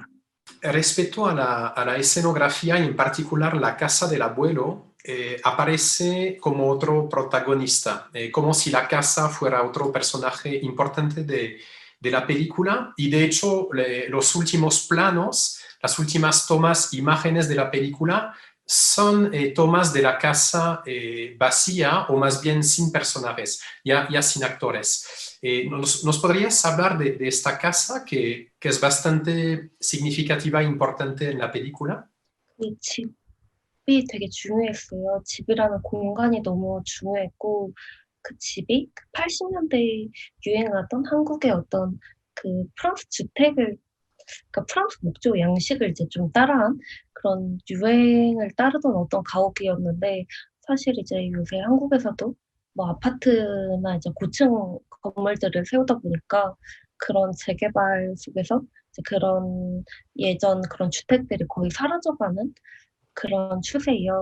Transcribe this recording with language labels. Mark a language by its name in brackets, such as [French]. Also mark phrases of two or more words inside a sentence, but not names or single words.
[Spanish] Respecto a la escenografía, y en particular la casa del abuelo, aparece como otro protagonista, como si la casa fuera otro personaje importante de la película, y de hecho los últimos planos, las últimas tomas, imágenes de la película son tomas de la casa vacía, o más bien sin personajes, ya sin actores. ¿Nos podrías hablar de esta casa que es bastante significativa e importante en la película? [Korean] 이 집이 되게 중요했어요. 집이라는 공간이 너무 중요했고 그 집이 그 80년대에 유행하던 한국의 어떤 그 프랑스 주택을 그러니까 프랑스 목조 양식을 이제 좀 따라한 그런 유행을 따르던 어떤 가옥이었는데 사실 이제 요새 한국에서도 뭐 아파트나 이제 고층 건물들을 세우다 보니까 그런 재개발 속에서 이제 그런 예전 그런 주택들이 거의 사라져가는 그런 추세예요.